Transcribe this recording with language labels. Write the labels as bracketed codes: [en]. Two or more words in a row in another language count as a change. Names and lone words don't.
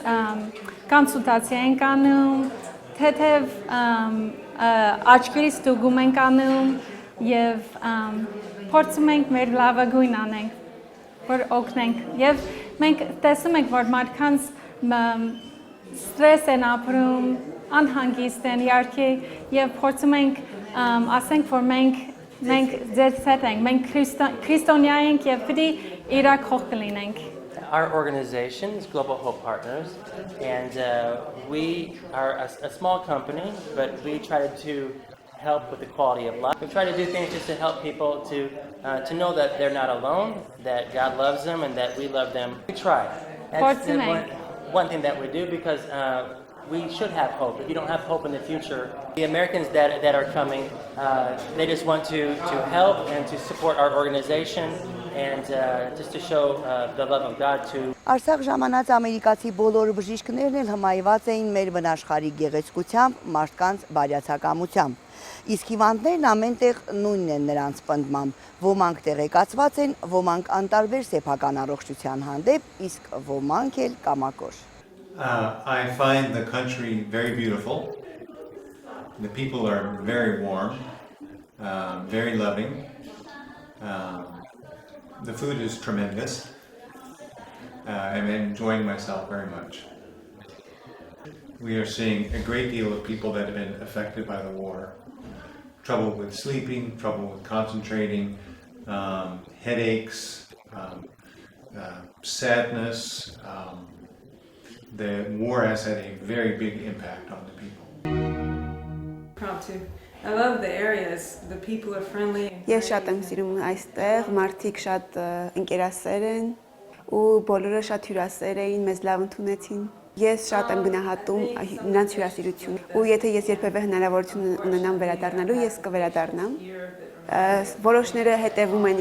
[hy] կոնսուլտացիա ենք անում, թեթև աչքերի ստուգում ենք անում եւ փորձում ենք մեր լավագույն անենք, որ օգնենք եւ մենք տեսնում ենք, որ մարդկանց ստրես են ապրում, անհանգիստ են իհարկե եւ փորձում ենք ասենք, որ մենք ձեր հետ ենք, մենք քրիստոնյա ենք եւ պիտի իրար կողք լինենք։ [en] Our organization is Global Hope Partners, and we are a small company, but we try to help with the quality of life. We try to do things just to help people to know that they're not alone, that God loves them, and that we love them. We try. That's one thing that we do because we should have hope. If you don't have hope in the future, the Americans that are coming, they just want to help and to support our organization and just to show the love of God to [hy] Արցախ ժամանած ամերիկացի բոլոր բժիշկներն էլ հմայված էին մեր վնաշխարհի գեղեցկությամբ, մարդկանց բարյացակամությամբ։ Իսկ հիվանդներն ամենտեղ նույնն են նրանց պնդմամբ։ Ոմանք տեղեկացված են, ոմանք անտարբեր սեփական առողջության հանդեպ, իսկ ոմանք էլ կամակոր։ [en] I find the country very beautiful. The people are very warm, very loving. The food is tremendous. I'm enjoying myself very much. We are seeing a great deal of people that have been affected by the war. Trouble with sleeping, trouble with concentrating, headaches, sadness. The war has had a very big impact on the people. Proud to. I love the areas. The people are friendly. [hy] Ես շատ եմ սիրում այստեղ, մարդիկ շատ ընկերասեր են ու բոլորը շատ հյուրասեր էին, մեզ լավ ընդունեցին։ Ես շատ եմ գնահատում նրանց հյուրասիրությունը ու եթե ես երբևէ հնարավորություն ունենամ վերադառնալու, ես կվերադառնամ։ Որոշները հետևում են